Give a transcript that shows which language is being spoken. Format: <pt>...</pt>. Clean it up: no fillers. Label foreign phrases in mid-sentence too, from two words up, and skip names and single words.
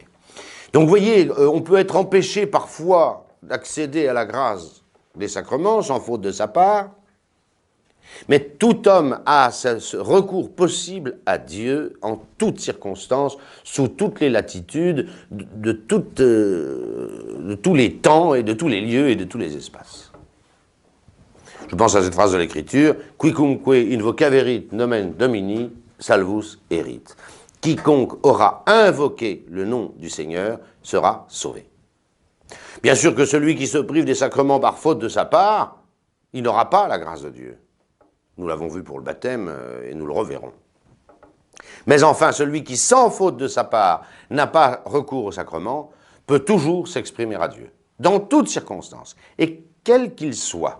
<fr>Donc vous voyez, on peut être empêché parfois d'accéder à la grâce des sacrements, sans faute de sa part, mais tout homme a ce recours possible à Dieu en toutes circonstances, sous toutes les latitudes, de tous les temps et de tous les lieux et de tous les espaces. Je pense à cette phrase de l'Écriture, «</fr> <la>Quicumque invocaverit nomen Domini, salvus erit ».</la> <fr>Quiconque aura invoqué le nom du Seigneur sera sauvé. Bien sûr que celui qui se prive des sacrements par faute de sa part, il n'aura pas la grâce de Dieu. Nous l'avons vu pour le baptême et nous le reverrons. Mais enfin, celui qui, sans faute de sa part, n'a pas recours au sacrement, peut toujours s'exprimer à Dieu, dans toutes circonstances, et quel qu'il soit.</fr>